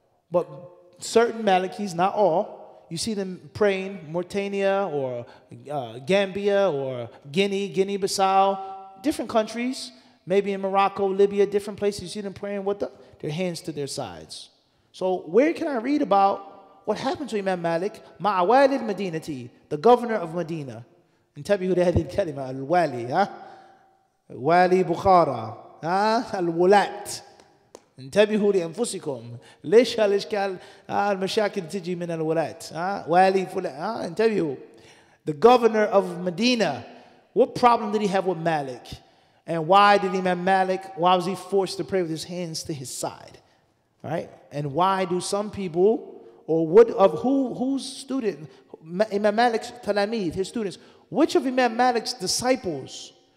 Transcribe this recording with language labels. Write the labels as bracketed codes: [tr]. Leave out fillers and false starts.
[en] But certain Malikis, not all, you see them praying Mauritania or Gambia or Guinea-Bissau, different countries, maybe in Morocco, Libya, different places. You see them praying with their hands to their sides. So where can I read about what happened to Imam Malik? Ma'awali al-Madinati, the governor of Medina. [ar] انتبهوا لهذه الكلمة الوالي والي بخارى الولاة. انتبهوا لأنفسكم. ليش هالإشكال المشاكل تجي من الولاة والي فلان انتبهوا. [en] The governor of Medina, what problem did he have with Malik? And why did Imam Malik, why was he forced to pray with his hands to his side? Right? And why do some people, or what of whose student, Imam Malik's talamid, his students, which of Imam Malik's disciples,